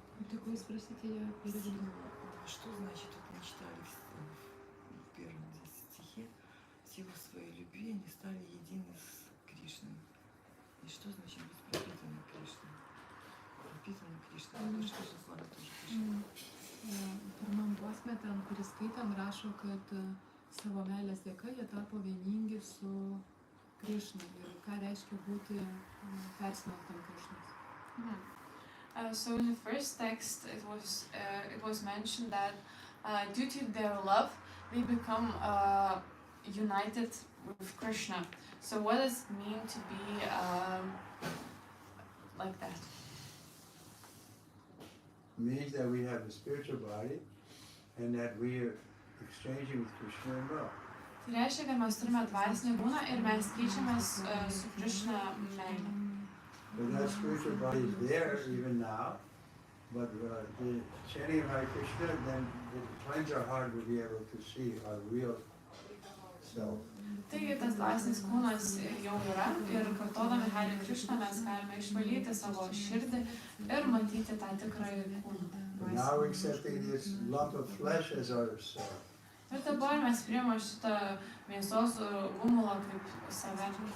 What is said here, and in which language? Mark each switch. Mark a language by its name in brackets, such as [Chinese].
[Russian] Только вы спросите, я переведу. Что значит, вот мы читали в первом стихе, в силу своей любви они стали едины с Кришной. И что значит быть пропитанным Кришной? Пропитанным Кришной, потому что же слава тоже Кришна. [Lithuanian] Pirmam posme ten, kurį skaitam, rašo, kad savo meilės dėka jie tapo vieningi su Krišna. Ir ką reiškia būti persmelktam Krišnos. [English] So in the first text, it was mentioned that due to their love, they become united with Krishna. So what does it mean to be like that? It means that we have a spiritual body and that we are exchanging with Krishna in love. [Lithuanian] Tai reiškia, kad mes turime dvasinį kūną ir mes keičiamės su Krishna meile. [English] But that spiritual body is there even now, but the chanting of Hare Krishna, then it cleanses our heart, we'll be able to see our real self. [Lithuanian] Taigi tas dvasinis kūnas jau yra ir kartodami Hare Krishna mes galime išvalyti savo širdį ir matyti tą tikrąjį kūną. [English] But now we're accepting this lump of flesh as our self. [Lithuanian] Ir dabar mes priimame šitą mėsos gumulą kaip save.